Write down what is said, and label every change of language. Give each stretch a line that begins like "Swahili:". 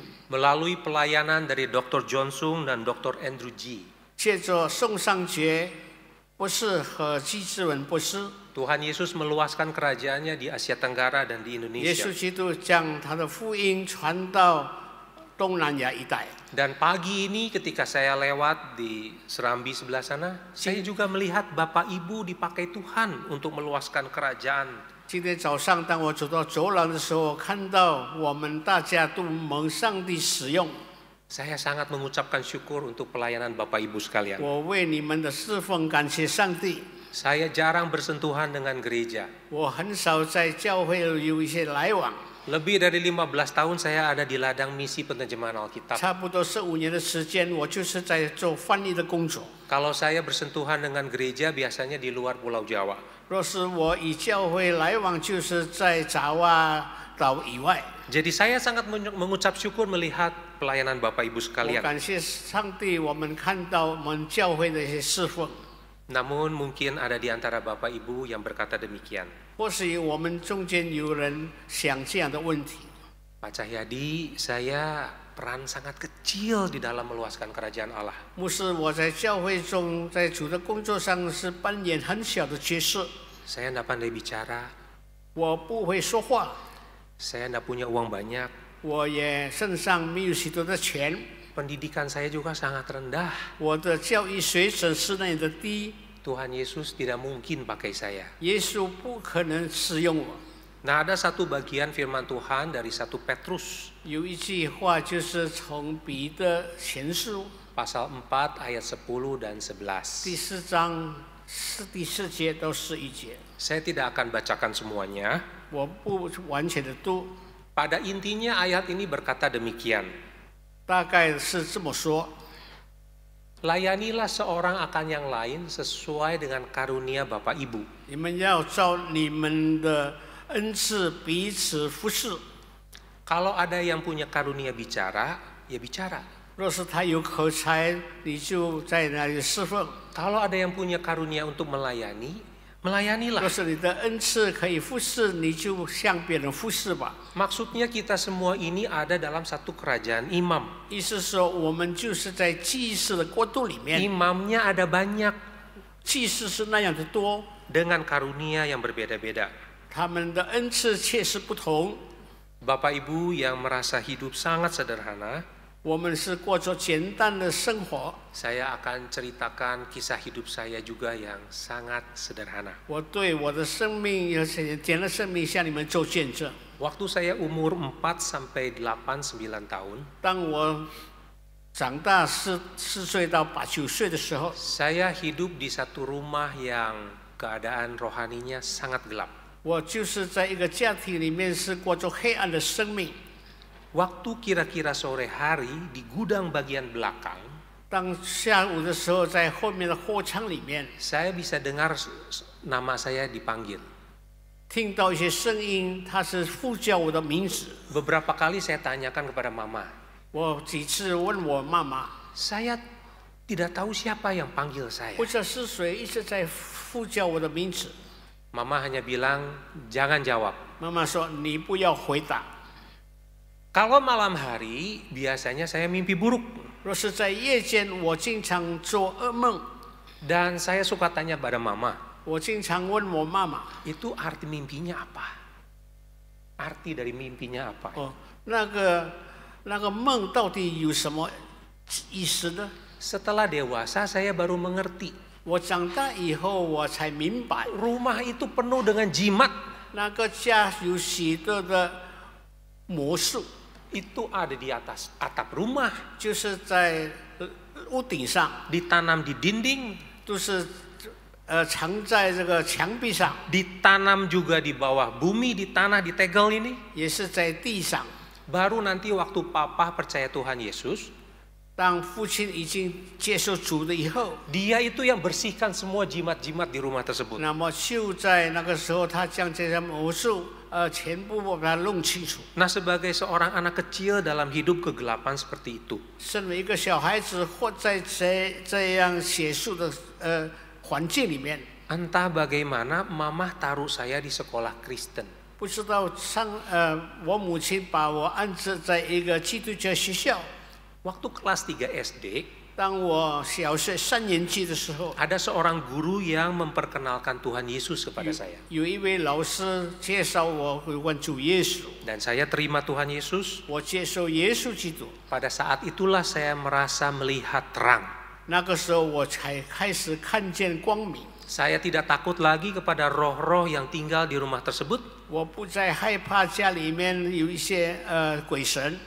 Indonesian: Melalui pelayanan dari Dr. John Sung dan Dr. Andrew G.
Chinese: 借着宋尚杰博士和基志文博士，
Indonesian: Tuhan Yesus meluaskan kerajaannya di Asia Tenggara dan di
Chinese: 耶
Indonesian: Indonesia.
Chinese: 稣基督将他的福音传到东南亚一带。
Indonesian: Dan pagi ini ketika saya lewat di Serambi sebelah sana, saya juga melihat Bapak Ibu dipakai Tuhan untuk meluaskan kerajaan.
Chinese: 今天早上，当我走到走廊的时候，看到我们大家都蒙上帝使用。
Indonesian: Saya sangat mengucapkan syukur untuk pelayanan Bapak Ibu sekalian.
Chinese: 我为你们的侍奉感谢上帝。
Indonesian: Saya jarang bersentuhan dengan gereja.
Chinese: 我很少在教会有一些来往，
Indonesian: Lebih dari 15 tahun saya ada di ladang misi penerjemahan Alkitab.
Chinese: 差不多15年的时间，我就是在做翻译的工作。
Indonesian: Kalau saya bersentuhan dengan gereja biasanya di luar Pulau Jawa.
Chinese: 若是我与教会来往，就是在爪哇岛以外。
Indonesian: Jadi saya sangat mengucap syukur melihat pelayanan Bapak Ibu
Chinese: 我
Indonesian: sekalian.
Chinese: 感谢上帝，我们看到我们教会的一些侍奉。
Indonesian: Namun mungkin ada di antara Bapak Ibu yang berkata demikian.
Chinese: 或许我们中间有人想这样的问题。
Indonesian: Pak Cahyadi, saya peran sangat kecil di dalam meluaskan kerajaan Allah.
Chinese: 牧师，我在教会中，在主的工作上是扮演很小的角色。
Indonesian: Saya tidak pandai bicara,
Chinese: 我不会说话，
Indonesian: saya tidak punya uang banyak,
Chinese: 我也身上没有许多的钱，
Indonesian: pendidikan saya juga sangat rendah.
Chinese: 我的教育水准是那样的低，
Indonesian: Tuhan Yesus tidak mungkin pakai saya.
Chinese: 耶稣不可能使用我。
Indonesian: Nah, ada satu bagian firman Tuhan dari 1 Petrus
Chinese: 有一句话就是从彼得前书
Indonesian: pasal 4 ayat 10 dan 11.
Chinese: 第4章第4节到11节，
Indonesian: Saya tidak akan bacakan semuanya.
Chinese: 我不完全的读，
Indonesian: Pada intinya ayat ini berkata demikian.
Chinese: 大概是这么说。
Indonesian: Layanilah seorang akan yang lain sesuai dengan karunia Bapak Ibu.
Chinese: 你们要照你们的恩赐彼此服侍。
Indonesian: Kalau ada yang punya karunia bicara, ya bicara.
Chinese: 若是他有口才，你就在那里侍奉；
Indonesian: Kalau ada yang punya karunia untuk melayani, melayanilah.
Chinese: 若是你的恩赐可以服侍，你就向别人服侍吧。
Indonesian: Maksudnya kita semua ini ada dalam satu kerajaan imam.
Chinese: 意思是说，我们就是在祭祀的国度里面，
Indonesian: Imamnya ada banyak
Chinese: 祭祀是那样的多，
Indonesian: dengan karunia yang berbeda-beda.
Chinese: 他们的恩赐确实不同。
Indonesian: Bapak Ibu yang merasa hidup sangat sederhana,
Chinese: 我们是过着简单的生活。
Indonesian: Saya akan ceritakan kisah hidup saya juga yang sangat sederhana.
Chinese: 我对我的生命有简单的生命向你们做见证。
Indonesian: Waktu saya umur 4 sampai 8, 9 tahun,
Chinese: 当我长大4岁到8、9岁的时候，
Indonesian: saya hidup di satu rumah yang keadaan rohaninya sangat gelap.
Chinese: 我就是在一个家庭里面是过着黑暗的生命。
Indonesian: Waktu kira-kira sore hari di gudang bagian belakang,
Chinese: 当下午的时候，在后面的货仓里面，
Indonesian: saya bisa dengar nama saya dipanggil.
Chinese: 听到一些声音，他是呼叫我的名字。
Indonesian: Beberapa kali saya tanyakan kepada mama.
Chinese: 我几次问我妈妈，
Indonesian: Saya tidak tahu siapa yang panggil saya.
Chinese: 不知道是谁一直在呼叫我的名字。
Indonesian: Mama hanya bilang, jangan jawab.
Chinese: 妈妈说：“你不要回答。
Indonesian: Kalau malam hari, biasanya saya mimpi buruk.
Chinese: 若是在夜间，我经常做噩梦。
Indonesian: Dan saya suka tanya pada mama,
Chinese: 我经常问我妈妈
Indonesian: itu arti mimpinya apa? Arti dari mimpinya apa?：“
Chinese: 哦，那个梦到底有什么意思呢？”
Indonesian: Setelah dewasa, saya baru mengerti.
Chinese: 我长大以后，我才明白，
Indonesian: Rumah itu penuh dengan jimat.
Chinese: 那个家有许多的魔术，
Indonesian: Itu ada di atas atap rumah,
Chinese: 就是在屋顶上，
Indonesian: ditanam di dinding,
Chinese: 都是藏在这个墙壁上，
Indonesian: ditanam juga di bawah bumi, di tanah, di tegel ini.
Chinese: 也是在地上。
Indonesian: Baru nanti waktu papa percaya Tuhan Yesus,
Chinese: 当父亲已经接受主了以后，
Indonesian: dia itu yang bersihkan semua jimat-jimat di rumah tersebut.
Chinese: 那么就在那个时候，他将这些魔术全部把它弄清楚。
Indonesian: Nah, sebagai seorang anak kecil dalam hidup kegelapan seperti itu,
Chinese: 身为一个小孩子，活在这样邪术的环境里面，
Indonesian: entah bagaimana mama taruh saya di sekolah Kristen.
Chinese: 不知道我母亲把我安置在一个基督教学校。
Indonesian: Waktu kelas 3 SD,
Chinese: 当我小学3年级的时候，
Indonesian: ada seorang guru yang memperkenalkan Tuhan Yesus kepada saya.
Chinese: 有一位老师介绍我有关主耶稣，
Indonesian: Dan saya terima Tuhan Yesus.
Chinese: 我接受耶稣基督。
Indonesian: Pada saat itulah saya merasa melihat terang.
Chinese: 那个时候我才开始看见光明。
Indonesian: Saya tidak takut lagi kepada roh-roh yang tinggal di rumah tersebut.
Chinese: 我不再害怕家里面有一些鬼神，